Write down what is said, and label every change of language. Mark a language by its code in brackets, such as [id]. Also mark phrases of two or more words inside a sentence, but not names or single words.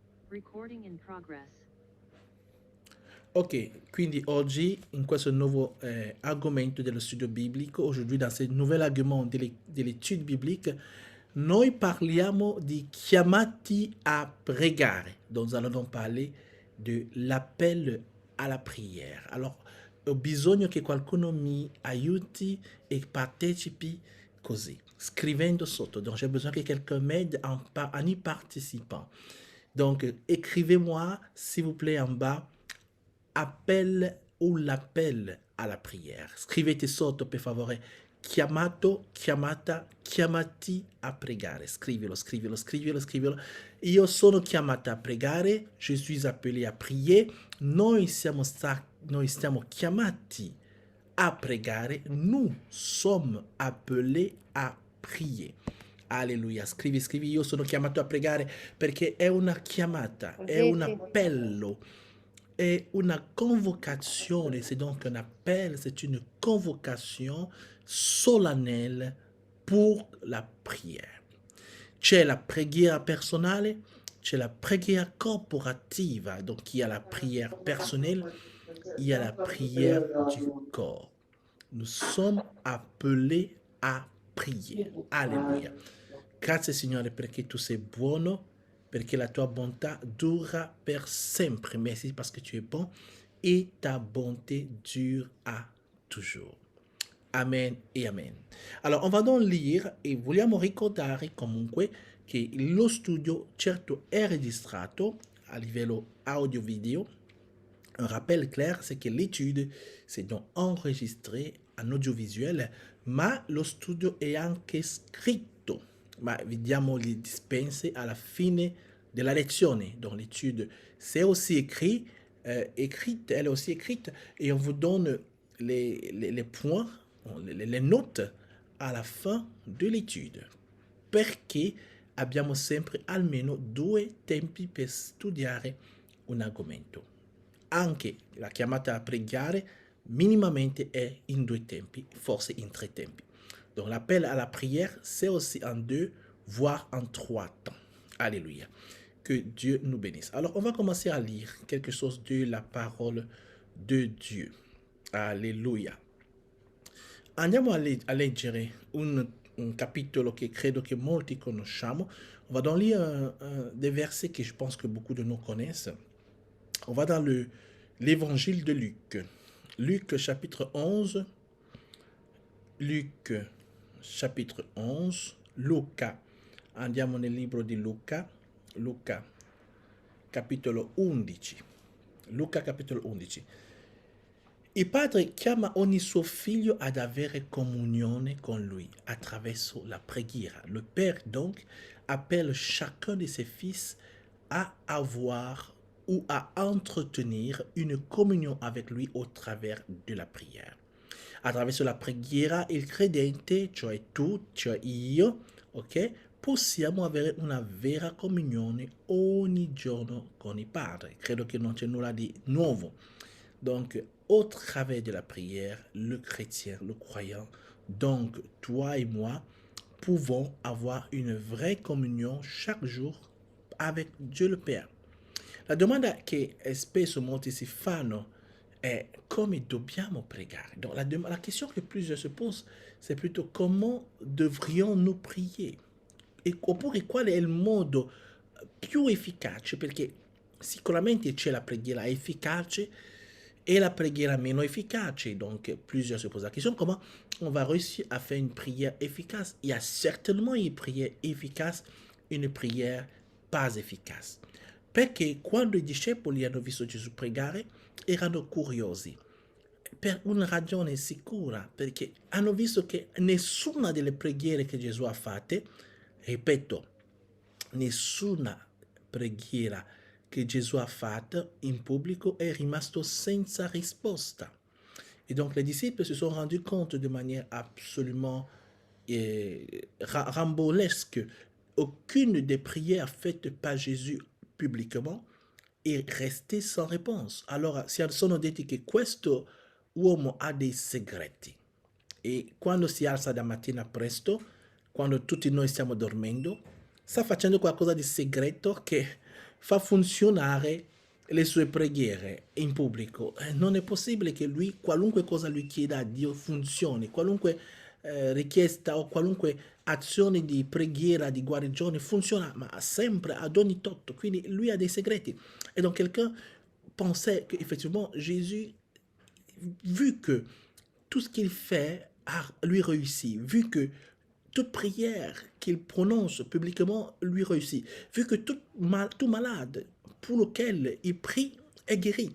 [en] Recording in progress. [it] Ok, quindi oggi in questo nuovo argomento dello studio biblico, [fr] aujourd'hui dans ce nouvel argument de l'étude biblique, [it] noi parliamo di chiamati a pregare. [fr] Donc nous allons donc parler de l'appel à la prière. Alors, [it] ho bisogno che qualcuno mi aiuti e partecipi così, scrivendo sotto. [fr] Donc j'ai besoin que quelqu'un m'aide en y participant. Donc écrivez-moi s'il vous plaît en bas appel ou l'appel à la prière. [it] Scrivete sotto per favore chiamato, chiamata, chiamati a pregare. Scrivilo, scrivilo, scrivilo, scrivilo. Io sono chiamata a pregare, [fr] je suis appelé a prier. [it] Noi siamo chiamati a pregare, [fr] nous sommes appelés a prier. [it] Alleluia, scrivi, scrivi, io sono chiamato a pregare perché è una chiamata, è un appello, è una convocazione, [fr] c'est donc un appel, c'est une convocation solennelle pour la prière. [it] C'è la preghiera personale, c'è la preghiera corporativa, [fr] donc il y a la prière personnelle, il y a la prière du corps. Nous sommes appelés a prier. Alléluia. [it] Grazie Signore perché tu sei buono, perché la tua bontà dura per sempre. [fr] Merci parce que tu es bon et ta bonté dure à toujours. [it] Amen e amen. Allora, [fr] on va donc lire [it] e vogliamo ricordare comunque che lo studio certo è registrato a livello audio-video. [fr] Un rappel clair, c'est que l'étude, c'est donc enregistré en audiovisuel, [it] ma lo studio è anche scritto. Ma vediamo le dispense alla fine della lezione. [fr] Donc l'étude, c'est aussi écrit, écrite, elle est aussi écrite, et on vous donne les points, les notes à la fin de l'étude. [it] Perché abbiamo sempre almeno 2 tempi per studiare un argomento. Anche la chiamata a pregare minimamente è in 2 tempi, forse in 3 tempi. [fr] Donc l'appel à la prière, c'est aussi en 2, voire en 3 temps. Alléluia. Que Dieu nous bénisse. Alors, on va commencer à lire quelque chose de la parole de Dieu. Alléluia. [it] Andiamo a leggere un capitolo che credo che molti conosciamo. [fr] On va donc lire des versets que je pense que beaucoup de nous connaissent. On va dans l'évangile de Luc. Luc chapitre 11. Luc chapitre 11. [it] Luca. Andiamo nel libro di Luca. Luca capitolo 11. Luca capitolo 11. Il padre chiama ogni suo figlio ad avere comunione con lui attraverso la preghiera. [fr] Le père donc appelle chacun de ses fils à avoir ou à entretenir une communion avec lui au travers de la prière. [it] Attraverso la preghiera il credente, cioè tu, cioè io, ok, possiamo avere una vera comunione ogni giorno con il Padre. Credo che non c'è nulla di nuovo. [fr] Donc, au travers de la prière, le chrétien, le croyant, donc toi et moi, pouvons avoir une vraie communion chaque jour avec Dieu le Père. [it] La domanda che spesso molti si fanno è come dobbiamo pregare. [fr] Donc la question que plusieurs se posent, c'est plutôt comment devrions-nous prier? [it] Oppure qual è il modo più efficace? Perché sicuramente c'è la preghiera efficace [fr] et la prière [it] meno efficace. [fr] Donc, plusieurs se posent la question, comment on va réussir à faire une prière efficace? Il y a certainement une prière efficace, une prière pas efficace. [it] Perché quando i discepoli hanno visto Gesù pregare, erano curiosi. Per una ragione sicura, perché hanno visto che nessuna delle preghiere che Gesù ha fatte, ripeto, nessuna preghiera che Gesù ha fatto in pubblico è rimasto senza risposta. [fr] Et donc les disciples se sont rendus compte de manière absolument rambolesque. Aucune des prières faites par Jésus publiquement è restée sans réponse. [it] Allora si sono detti che questo uomo ha dei segreti. E quando si alza da mattina presto, quando tutti noi stiamo dormendo, sta facendo qualcosa di segreto che fa funzionare le sue preghiere in pubblico. Non è possibile che lui, qualunque cosa lui chieda a Dio, funzioni, qualunque richiesta o qualunque azione di preghiera, di guarigione funziona, ma sempre ad ogni tot. Quindi lui ha dei segreti. [fr] Et donc quelqu'un pensait qu'effectivement Jésus, vu que tout ce qu'il fait lui réussit, vu que toute prière qu'il prononce publiquement lui réussit, vu que tout malade pour lequel il prie est guéri.